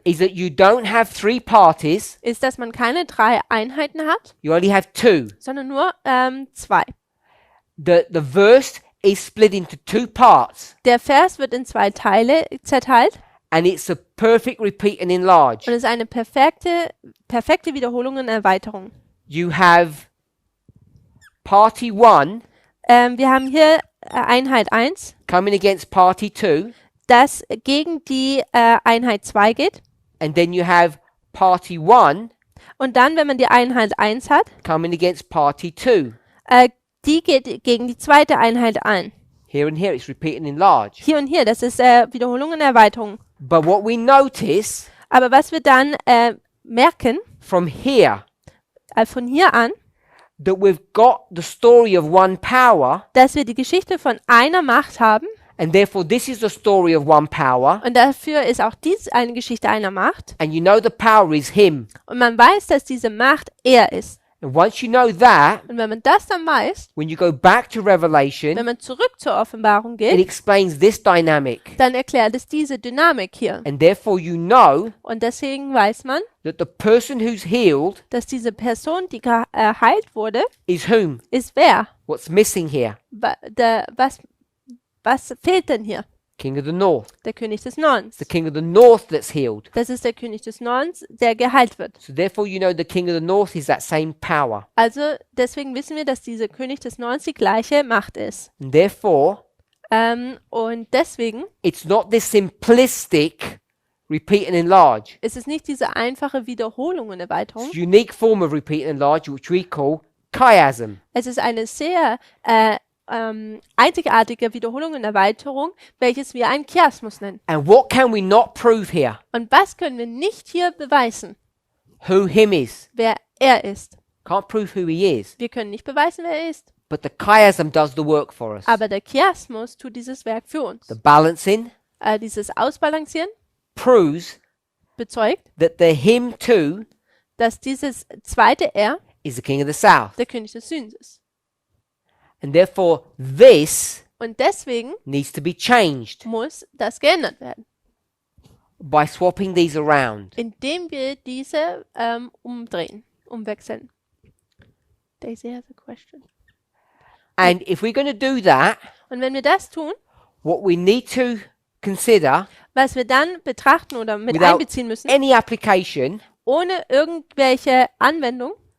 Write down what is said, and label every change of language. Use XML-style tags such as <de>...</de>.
<en>is that you don't have three parties,</en> <de>ist, dass man keine 3 Einheiten hat,</de> <en>you only have two.</en> <de>sondern nur 2.</de> <en>The verse is split into two parts,</en> <de>Der Vers wird in 2 Teile zerteilt</de> <en>and it's a perfect repeat and enlarge.</en> <de>und ist eine perfekte Wiederholung und Erweiterung.</de> <en>You have party 1</en> <de>Wir haben hier Einheit 1,</de> <en>coming against party 2,</en> <de>das gegen die Einheit 2 geht.</de> <en>and then you have party 1</en> <de>Und dann, wenn man die Einheit 1 hat,</de> <en>coming against party 2.</en> <de>die geht gegen die zweite Einheit ein.</de> <en>Here and here it's repeat and enlarge.</en> <de>Hier und hier, das ist Wiederholung und Erweiterung.</de> <en>But what we notice</en> <de>Aber was wir dann merken,</de> <en>from here,</en> <de>von hier an,</de> <en>that we've got the story of one power,</en> <de>dass wir die Geschichte von einer Macht haben</de> <en>and therefore this is the story of one power,</en> <de>und dafür ist auch dies eine Geschichte einer Macht.</de> <en>and you know the power is him.</en> <de>Und man weiß, dass diese Macht er ist.</de> <en>And once you know that,</en> <de>Und wenn man das dann weiß,</de> <en>when you go back to Revelation,</en> <de>wenn man zurück zur Offenbarung</de> <en>it</en> <de>geht,</de> <en>explains this dynamic.</en> <de>dann erklärt es diese Dynamik hier.</de> <en>And therefore you know</en> <de>Und deswegen weiß man,</de> <en>that the person who's healed</en> <de>dass diese Person, die geheilt wurde,</de> <en>is whom?</en> <de>ist wer?</de> <en>What's missing here?</en> <de>Was fehlt denn hier?</de> <en>King of the North.</en> <de>Der König des Nordens.</de> <en>It's the King of the North that's healed.</en> <de>Das ist der König des Nordens, der geheilt wird.</de> <en>So therefore you know the King of the North is that same power.</en> <de>Also deswegen wissen wir, dass dieser König des Nordens die gleiche Macht ist.</de> <en>And therefore</en> <de>Und deswegen</de> <en>it's not this simplistic repeat and enlarge.</en> <de>ist es nicht diese einfache Wiederholung und Erweiterung.</de> <en>It's a unique form of repeat and enlarge which we call chiasm.</en> <de>Es ist eine sehr einzigartige Wiederholung und Erweiterung, welches wir einen Chiasmus nennen.</de> <en>And what can we not prove here?</en> <de>Und was können wir nicht hier beweisen?</de> <en>Who him is.</en> <de>Wer er ist.</de> <en>Can't prove who he is.</en> <de>Wir können nicht beweisen, wer er ist.</de> <en>But the chiasm does the work for us.</en> <de>Aber der Chiasmus tut dieses Werk für uns.</de> <en>The balancing</en> <de>Dieses Ausbalancieren</de> <en>proves</en> <de>bezeugt,</de> <en>that the him too</en> <de>dass dieses zweite Er</de> <en>is the king of the south.</en> <de>der König des Südens ist.</de> <en>And therefore this</en> <de>Und deswegen</de> <en>needs to be changed</en> <de>muss das geändert werden,</de> <en>by swapping these around.</en> <de>indem wir diese umwechseln. Daisy has a question. And if we're going to do that, Und wenn wir das tun,</de> <en>what we need to consider,</en> <de>was wir dann betrachten oder mit</de> <en>without</en> <de>einbeziehen müssen,</de> <en>any application,</en> <de>ohne irgendwelche Anwendung,</de>